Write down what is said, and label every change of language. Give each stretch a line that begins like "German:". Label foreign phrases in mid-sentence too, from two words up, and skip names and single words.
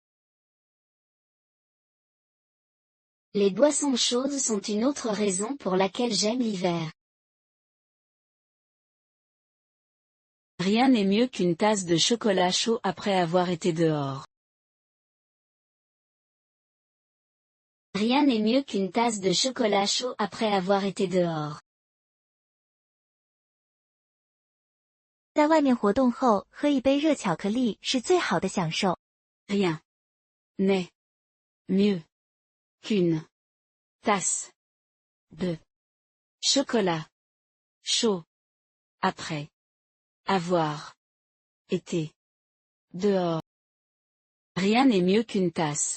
French: Les boissons chaudes sont une autre raison pour laquelle j'aime l'hiver. Rien n'est mieux qu'une tasse de chocolat chaud après avoir été dehors. Rien n'est mieux qu'une tasse de chocolat chaud après avoir été dehors.
Chinese: 在外面活动后，喝一杯热巧克力是最好的享受。
French: Rien n'est mieux qu'une tasse de chocolat chaud après avoir été dehors. Rien n'est mieux qu'une tasse.